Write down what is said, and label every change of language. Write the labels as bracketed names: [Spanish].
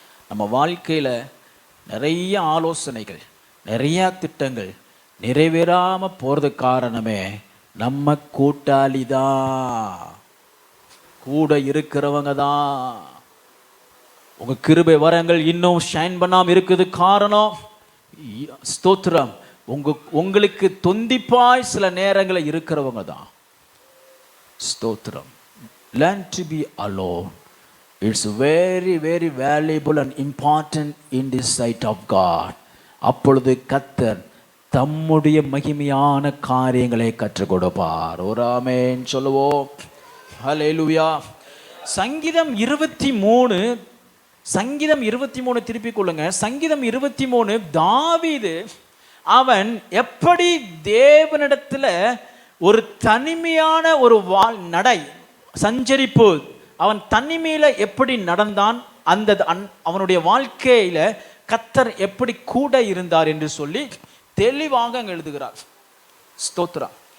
[Tamil] நம்ம வாழ்க்கையில நிறைய ஆலோசனைகள், நிறைய திட்டங்கள் நிறைவேறாம போறது காரணமே நம்ம கூட்டாளி தான், கூட இருக்கிறவங்க தான். உங்க கிருபை வரங்கள் இன்னும் ஷைன் பண்ணாம இருக்குது. காரணம் ஸ்தோத்திரம் உங்களுக்கு தொந்திப்பாய் சில நேரங்களில் இருக்கிறவங்க தான். [English] ஸ்தோத்திரம். Learn to be alone. It's very very valuable and important in the sight of God. [Tamil] அப்பொழுது கர்த்தர் தம்முடைய மகிமையான காரியங்களை கற்றுக் கொடுப்பார். ஒரு ஆமென் சொல்லுவோம். ஹல்லேலூயா. சங்கீதம் 23 சங்கீதம் 23 திருப்பிக் கொள்ளுங்க. சங்கீதம் 23, தாவீது அவன் எப்படி தேவனிடத்துல ஒரு தனிமையான ஒரு நடை சஞ்சரிப்பு, அவன் தனிமையில எப்படி நடந்தான், அந்த அவனுடைய வாழ்க்கையில கர்த்தர் எப்படி கூட இருந்தார் என்று சொல்லி தெளிவாக அங்க எழுதுகிறார். ஸ்தோத்ரா.